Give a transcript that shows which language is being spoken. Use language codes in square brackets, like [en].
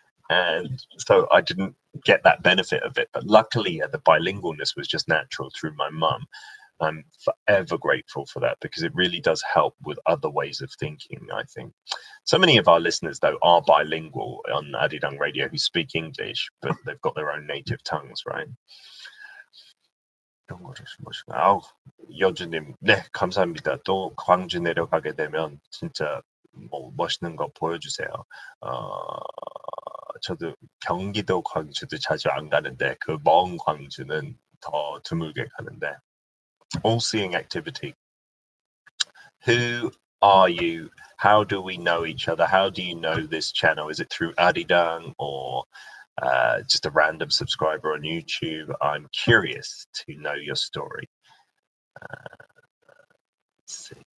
[en] And so I didn't get that benefit of it. But luckily, the bilingualness was just natural through my mum. I'm forever grateful for that because it really does help with other ways of thinking, I think. So many of our listeners, though, are bilingual on Arirang Radio who speak English, but they've got their own native tongues, right? [ko] 아우, 여주님, 네, 감사합니다. 또 광주 내려가게 되면 진짜 뭐 멋있는 거 보여주세요. 저도 경기도 광주도 자주 안 가는데 그 먼 광주는 더 드물게 가는데. [en] All seeing activity. Who are you? How do we know each other? How do you know this channel? Is it through Arirang or just a random subscriber on YouTube? I'm curious to know your story. Let's see.